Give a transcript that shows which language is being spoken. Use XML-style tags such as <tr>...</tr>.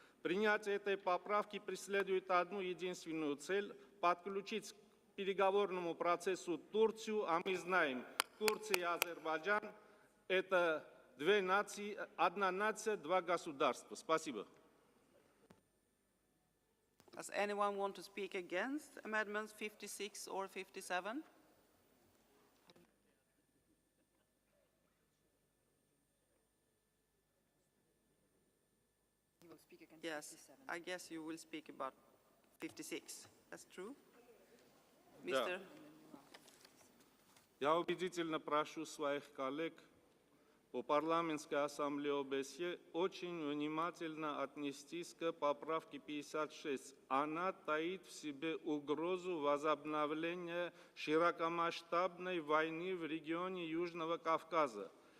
<ru>Принятие этой поправки преследует одну единственную цель – подключить к переговорному процессу Турцию, а мы знаем, Турция и Азербайджан – это две нации, одна нация, два государства. Спасибо.</ru> <en>Does anyone want to speak against Amendments 56 or 57? He will speak against Yes, 57. I guess you will speak about 56. That's true?</en> <ru>Да.</ru> <en>Mr.</en> <ru>Я убедительно прошу своих коллег по парламентской ассамблее ОБСЕ очень внимательно отнестись к поправке 56. Она таит в себе угрозу возобновления широкомасштабной войны в регионе Южного Кавказа.</ru>